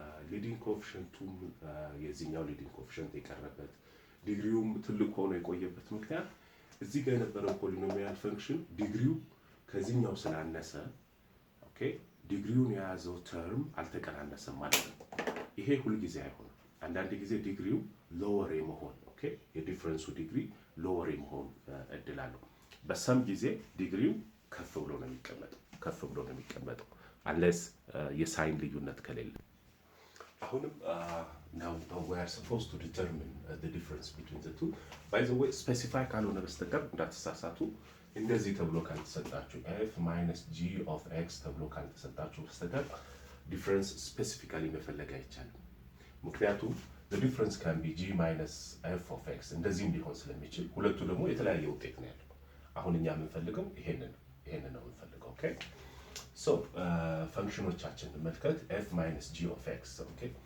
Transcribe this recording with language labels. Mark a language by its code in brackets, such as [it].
[am] ሊዲንግ ኮኤፊሽንቱ የዚህኛው ሊዲንግ ኮኤፊሽንት የቀረበት ዲግሪውም ትልቅ ሆኖ የቆየበት ምክንያት እዚህ ጋር የነበረው ፖሊኖሚያል ፈንክሽን ዲግሪው ከዚህኛው ስላነሰ፣ ኦኬ፣ ዲግሪውን የያዘው ተርም አልተቀናነሰም ማለት ነው። ይሄ ሁልጊዜ አይሆንም። አንዳንድ ጊዜ ዲግሪው ሎወር የመሆን፣ ኦኬ፣ የዲፍረንሱ ዲግሪ ሎወር የመሆን እድል አለው። በሰም ጊዜ ዲግሪው ከፍ ብሎ ነው የሚቀመጠው። [en] unless [am] የሳይን ልዩነት ከሌለ። አሁንም [en] now we are supposed to determine the difference between the two. By the way, [am] specify ካልሆነ በስተቀር እንዳትሳሳቱ። እንደዚህ ተብሎ ካልተሰጣችሁ f minus g of x ተብሎ ካልተሰጣችሁ በስተቀር ዲፍረንስ ስፔሲፊካሊ መፈለግ አይቻልም። ምክንያቱም [en] the difference can be g minus f of x [am] እንደዚህም ሊሆን ስለሚችል ሁለቱ ደግሞ የተለያየ ውጤት ነው ያለው። አሁን እኛ የምንፈልገው ይሄንን ነው የምንፈልገው። ኦኬ ሶ ፈንክሽኖቻችን እንመልከት። f minus g of x ኦኬ